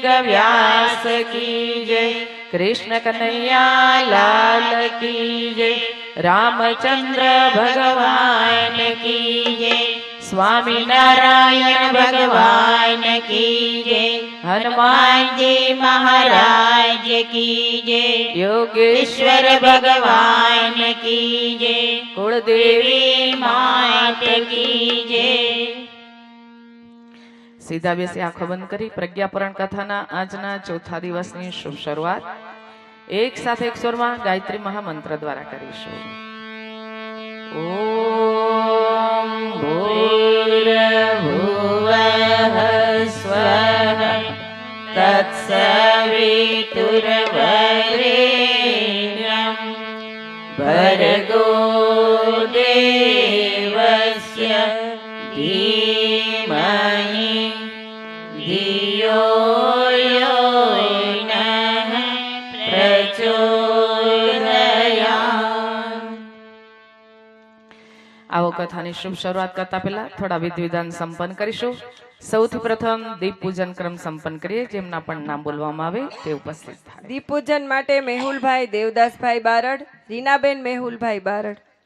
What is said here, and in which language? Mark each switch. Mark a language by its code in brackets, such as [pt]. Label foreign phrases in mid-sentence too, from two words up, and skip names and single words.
[hi] व्यास की जय, कृष्ण कन्हैया लाल की जय, रामचंद्र भगवान की जय, स्वामी नारायण भगवान की जय, हनुमान जी महाराज की जय, योगेश्वर भगवान की जय, कुलदेवी मात की जय। [gu] સીધા બેસી આંખો બંધ કરી પ્રજ્ઞાપુરાણ કથાના આજના ચોથા દિવસની શુભ શરૂઆત એક સાથે એક સ્વરમાં ગાયત્રી મહામંત્ર દ્વારા કરીશું। [sa] ઓમ ભૂર્ભુવઃ સ્વઃ તત્સવિતુર્વરેણ્યં ભર્ગો દેવસ્ય ધીમહિ धियो यो नः प्रचोदयात्। [gu] આવો કથાની શુભ શરૂઆત કરતા પહેલા થોડા વિધિ વિધાન સંપન્ન કરીશું। સૌથી પ્રથમ દીપ પૂજન ક્રમ સંપન્ન કરીએ। જેમના પણ નામ બોલવામાં આવે તે ઉપસ્થિત થાય। દીપ પૂજન માટે મેહુલભાઈ દેવદાસભાઈ બારડ, રીનાબેન મેહુલભાઈ બારડ।